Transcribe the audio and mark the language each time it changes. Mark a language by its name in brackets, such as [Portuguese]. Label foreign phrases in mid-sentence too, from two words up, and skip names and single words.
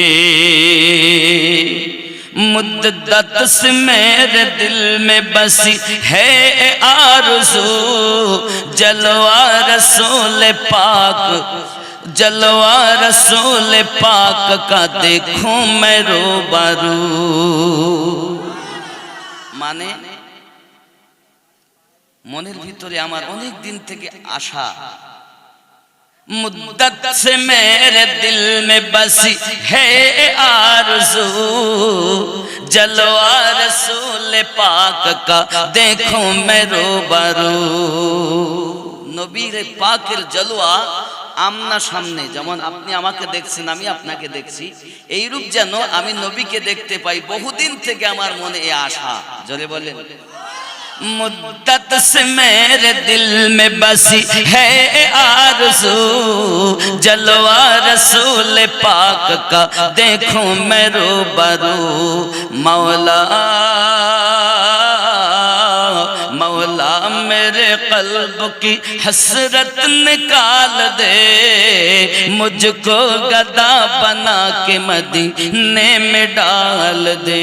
[Urdu] مدت سے میرے دل میں بسی ہے آرزو، جلوہ رسول پاک جلوہ رسول پاک کا دیکھوں میں روبرو۔ [Bangla] মানে মনের ভিতরে আমার অনেক দিন থেকে আশা, [Urdu] مدت سے میرے دل میں بسی ہے آرزو، جلوہ رسول پاک کا دیکھوں میں روبرو۔ [Bangla] নবীর পাকের জলওয়া আমনা সামনে, যেমন আপনি আমাকে দেখছেন আমি আপনাকে দেখছি, এইরূপ যেন আমি নবীকে দেখতে পাই। বহুদিন থেকে আমার মনে এই আশা। জোরে বলেন। [Urdu] مدت سے میرے دل میں بسی ہے آرزو، جلوہ رسول پاک کا دیکھوں میں روبرو۔ مولا مولا میرے قلب کی حسرت نکال دے، مجھ کو گدا بنا کے مدینے میں ڈال دے۔